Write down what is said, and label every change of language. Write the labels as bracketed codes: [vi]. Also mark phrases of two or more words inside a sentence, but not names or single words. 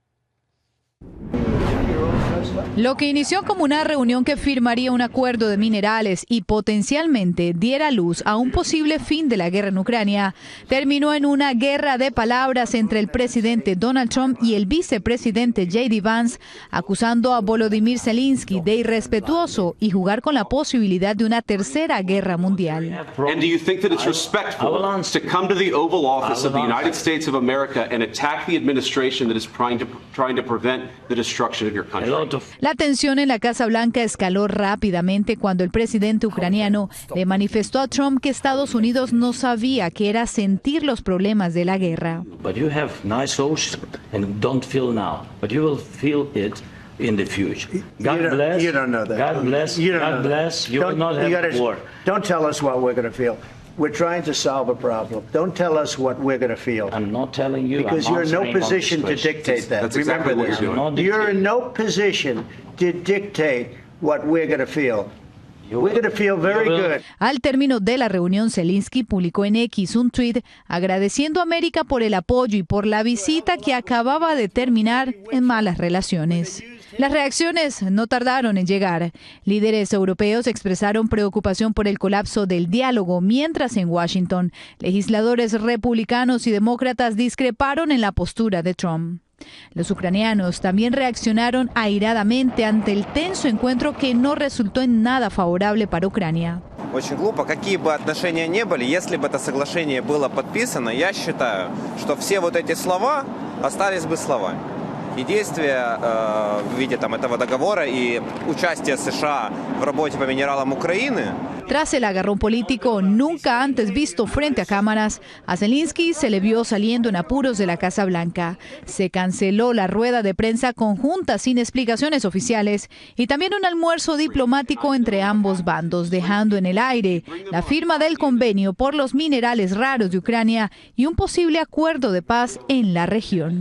[es] Lo que inició como una reunión que firmaría un acuerdo de minerales y potencialmente diera luz a un posible fin de la guerra en Ucrania, terminó en una guerra de palabras entre el presidente Donald Trump y el vicepresidente J.D. Vance, acusando a Volodymyr Zelensky de irrespetuoso y jugar con la posibilidad de una tercera guerra mundial. [en] And do you think that it's respectful to come to the Oval Office of the United States of America and attack the administration that is trying to prevent the destruction of your country? La tensión en la Casa Blanca escaló rápidamente cuando el presidente ucraniano le manifestó a Trump que Estados Unidos no sabía qué era sentir los problemas de la guerra. But you have nice ocean and don't feel now, but you will feel it in the future. God bless. You don't know that. God bless. God bless. You will not have war. Don't tell us what we're going to feel. We're trying to solve a problem. Don't tell us what we're going to feel. I'm not telling you. Because you're in no position to dictate that. That's exactly what you're doing. You're in no position to dictate what we're going to feel. We're going to feel very good. [es] Al término de la reunión, Zelensky publicó en X un tuit agradeciendo a América por el apoyo y por la visita que acababa de terminar en malas relaciones. Las reacciones no tardaron en llegar. Líderes europeos expresaron preocupación por el colapso del diálogo, mientras en Washington, legisladores republicanos y demócratas discreparon en la postura de Trump. Los ucranianos también reaccionaron airadamente ante el tenso encuentro que no resultó en nada favorable para Ucrania. [ru] Очень глупо, какие бы отношения ни были, если бы это соглашение было подписано, я считаю, что все вот эти слова остались бы словами. И действия в виде этого договора и участие США в работе по минералам Украины. [es] Tras el agarrón político nunca antes visto frente a cámaras, a Zelensky se le vio saliendo en apuros de la Casa Blanca. Se canceló la rueda de prensa conjunta sin explicaciones oficiales y también un almuerzo diplomático entre ambos bandos, dejando en el aire la firma del convenio por los minerales raros de Ucrania y un posible acuerdo de paz en la región.